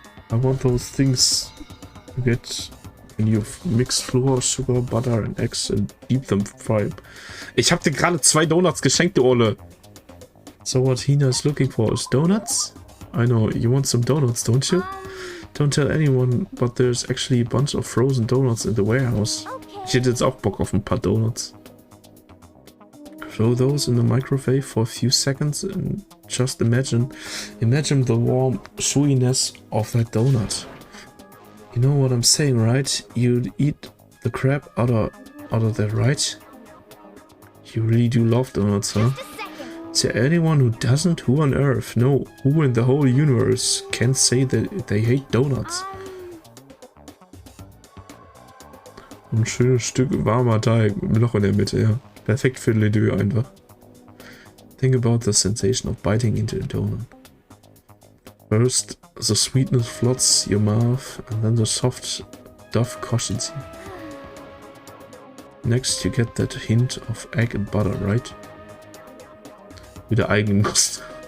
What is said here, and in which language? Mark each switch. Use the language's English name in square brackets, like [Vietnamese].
[English] I want those things you get when you mix flour, sugar, butter and eggs and deep them fry. [German] Ich hab dir gerade 2 Donuts geschenkt, du Olle. [English] So what Hina is looking for is donuts? I know, you want some donuts, don't you? Don't tell anyone, but there's actually a bunch of frozen donuts in the warehouse. [German] Ich hätte jetzt auch Bock auf ein paar Donuts. [English] Throw those in the microwave for a few seconds and just imagine the warm chewiness of that donut. You know what I'm saying, right? You'd eat the crap out of that, right? You really do love donuts, huh? Is there anyone who doesn't? Who on earth? No, who in the whole universe can say that they hate donuts? [German] Ein schönes Stück warmer Teig mit Loch in der Mitte, ja. Perfekt für Ledeux einfach. [English] Think about the sensation of biting into a donut. First, the sweetness floods your mouth, and then the soft dough cushions you. Next, you get that hint of egg and butter, right? [German] Wieder Eigenkost.